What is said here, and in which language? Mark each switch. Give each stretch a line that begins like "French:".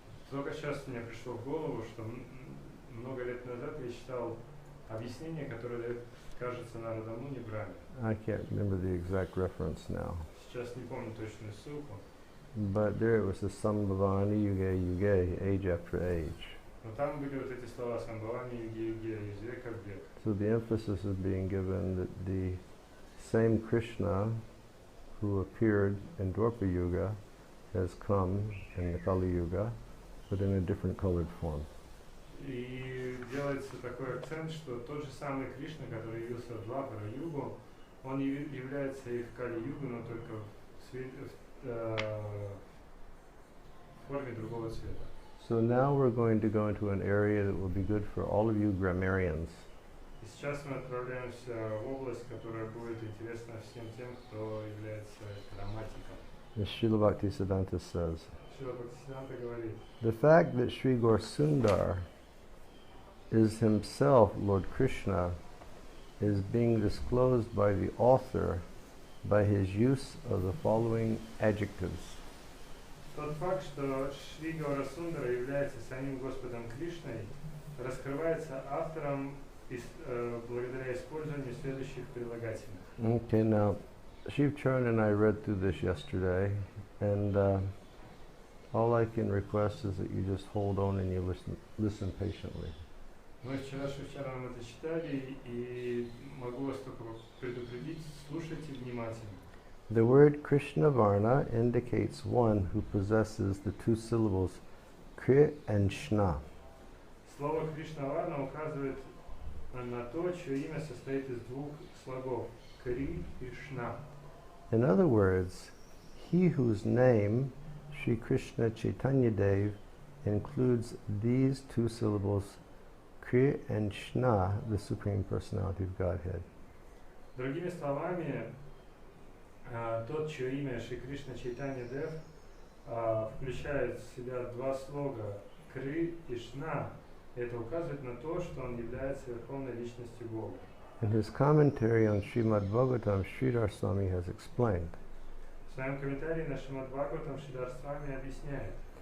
Russian: Только сейчас мне пришло в голову, что много лет назад я читал объяснение, которое дает, кажется, Нарада Муни Брахме.
English: I can't remember the exact reference now.
Russian: Сейчас не помню точную ссылку.
English: But there it was the Sambhavani Yuge Yuge, age after age.
Russian: Но там были вот эти слова Самбхавани Юге Юге, из века в век.
English: So the emphasis is being given that the same Krishna who appeared in Dwapara Yuga has come in the Kali Yuga, but in a different colored form.
Russian: И делается такой акцент, что тот же самый Кришна, который явился в Двапара-югу, он является и в Кали-югу, но только в форме другого цвета.
English: So now we're going to go into an area that will be good for all of you grammarians.
Russian: И сейчас мы отправляемся в область, которая будет интересна всем тем, кто является грамматиком.
English: As Srila Bhaktisiddhanta says,
Russian: Шрила Бхактисиданта говорит,
English: the fact that Sri Gaura-sundar is himself Lord Krishna is being disclosed by the author by his use of the following adjectives.
Russian: Тот факт, что Шри Гаурасундара является самим Господом Кришной, раскрывается автором благодаря использованию следующих прилагательных.
English: Okay, now Shiv Charan and I read through this yesterday, and all I can request is that you just hold on and you listen patiently.
Russian: Мы вчера с Шивчараном это читали, и могу вас только предупредить, слушайте внимательно.
English: The word Krishna Varna indicates one who possesses the two syllables Kri and Shna.
Russian: Слово Кришна Варна указывает на то, чье имя состоит из двух слогов Кри и Шна.
English: In other words, he whose name, Sri Krishna Chaitanya Dev, includes these two syllables, Kri and Shna, the Supreme Personality of Godhead.
Russian: Другими словами, тот, чье имя Шри Кришна Чайтанья Дев включает в себя два слога Кри и Шна, это указывает на то, что он является Верховной Личностью Бога.
English: In his commentary on Srimad Bhagavatam, Srila Swami has explained
Russian: В своем комментарии на Шримад Бхагаватам Шрила Свами объясняет,